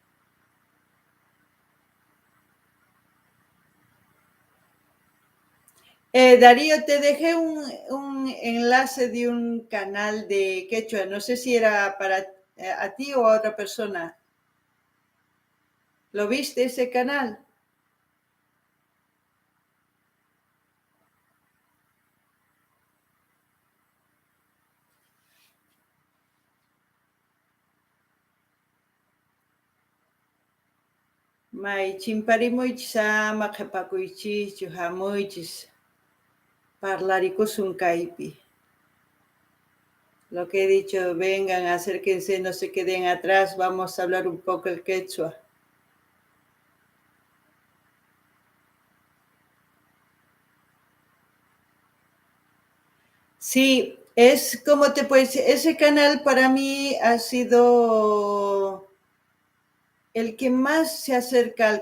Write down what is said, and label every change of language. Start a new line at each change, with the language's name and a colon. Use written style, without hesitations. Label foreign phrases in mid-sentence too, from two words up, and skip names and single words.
Spanish: Darío, te dejé un enlace de un canal de quechua. No sé si era para a ti o a otra persona. ¿Lo viste ese canal?
Quechua: May chimparimuychis ama qhipakuychis hamuychis parlaricusun kaypi.
Spanish: Lo que he dicho, vengan, acérquense, no se queden atrás, vamos a hablar un poco el quechua. Sí, es como te puedes decir, ese canal para mí ha sido el que más se acerca al